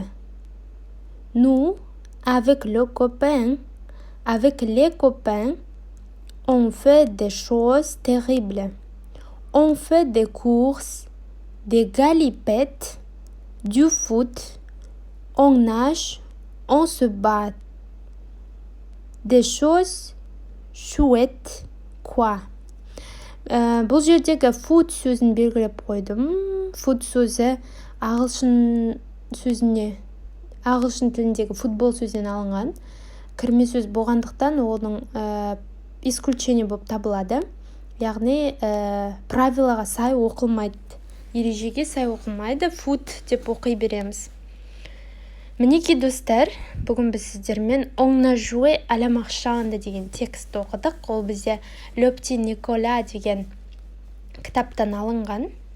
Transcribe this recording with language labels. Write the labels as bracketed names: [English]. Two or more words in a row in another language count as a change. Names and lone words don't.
[French] Nous, avec les copains, on fait des choses terribles. On fait des courses, des galipettes, du foot, on nage, on se bat. Des choses chouettes, quoi. [Kazakh] Бұл жердегі food сөзін белгілеп қойдым. Food сөзі ағылшын тіліндегі футбол сөзінен алынған. Кірме сөз болғандықтан оның исключение болып табылады. Яғни правилаға сай оқылмайды. Ережеге сай оқылмайды. Food деп оқи береміз. Мінеки достар, бүгін біз сіздермен On a joué à la marchande деген текстті оқыдық. Ол бізде Le Petit Nicolas деген кітаптан алынған.